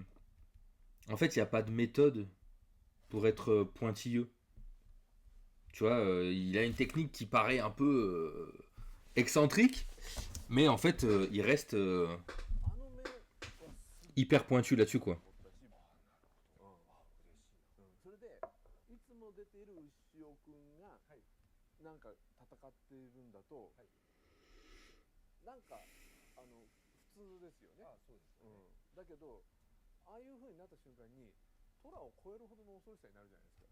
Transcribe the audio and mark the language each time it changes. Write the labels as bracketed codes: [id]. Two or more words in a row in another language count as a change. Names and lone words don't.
[fr] En fait, il n'y a pas de méthode pour être pointilleux. Tu vois, il a une technique qui paraît un peu excentrique, mais en fait, il reste hyper pointu là-dessus, quoi. [ja] それでいつも出ている牛尾くんがなんか戦っているんだと、なんか普通ですよね。そうですよね。だけどああいう風になった瞬間にトラを超えるほどの恐ろしさになるじゃないですか。